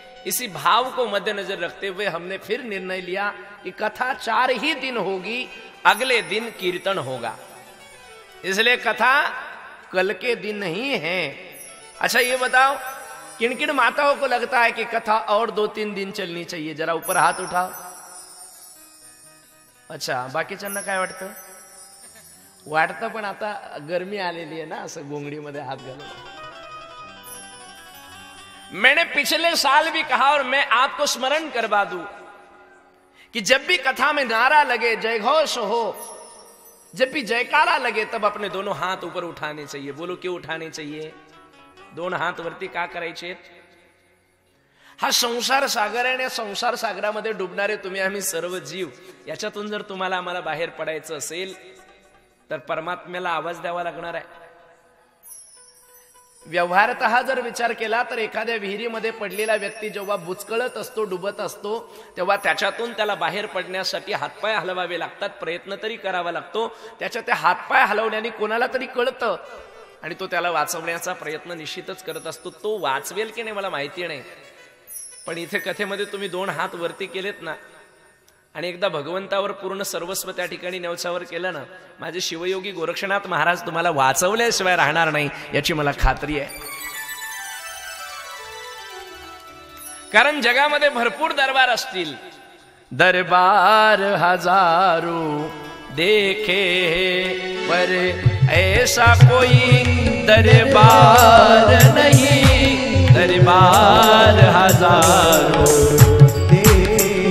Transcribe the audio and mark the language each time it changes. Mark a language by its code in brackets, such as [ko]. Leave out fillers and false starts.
[hi] इसी भाव को मद्देनजर रखते हुए हमने फिर निर्णय लिया कि कथा 4 ही दिन होगी, अगले दिन कीर्तन होगा। इसलिए कथा कल के दिन ही है। अच्छा ये बताओ, किन किन माताओं को लगता है कि कथा और 2-3 दिन चलनी चाहिए? जरा ऊपर हाथ उठाओ। [mr] अच्छा, बाकीच्यांना काय वाटतं? वाटतं, पण आता गर्मी आलेली आहे ना, असं गोंगडीमध्ये हात घालून। [hi] मैंने पिछले साल भी कहा और मैं आपको स्मरण करवा दूं कि जब भी कथा में नारा लगे, जयघोष हो, जब भी जयकारा लगे, तब अपने दोनों हाथ ऊपर उठाने चाहिए। बोलो क्यों उठाने चाहिए? [mr] दोन हात वरती का करायचे? हा संसार सागर आहे आणि संसार सागरामध्ये डुबणारे तुम्ही आम्ही सर्व जीव, याच्यातून जर तुम्हाला आम्हाला बाहेर पडायचं असेल तर परमात्म्याला आवाज द्यावा लागणार आहे। व्यवहारतः जर विचार केला तर एखाद्या विहिरीमध्ये पडलेला व्यक्ती जेव्हा बुचकळत असतो, डुबत असतो, तेव्हा त्याच्यातून त्याला बाहेर पडण्यासाठी हातपाय हलवावे लागतात, प्रयत्न तरी करावा लागतो। त्याच्या त्या हातपाय हलवल्याने कोणाला तरी कळतं आणि तो त्याला वाचवण्याचा प्रयत्न निश्चितच करत असतो। तो वाचवेल की नाही मला माहिती नाही, पण इथे कथेमध्ये तुम्ही 2 हात वरती केलेत ना, आणि एकदा भगवंतावर पूर्ण सर्वस्व त्या ठिकाणी न्यवछावर केलं ना, माझे शिवयोगी गोरक्षनाथ महाराज तुम्हाला वाचवल्याशिवाय राहणार नाही, याची मला खात्री आहे। कारण जगामध्ये भरपूर दरबार असतील, [hi] दरबार हजारो देखे पर ऐसा कोई दरबार नहीं, दरबार हजारो देखे,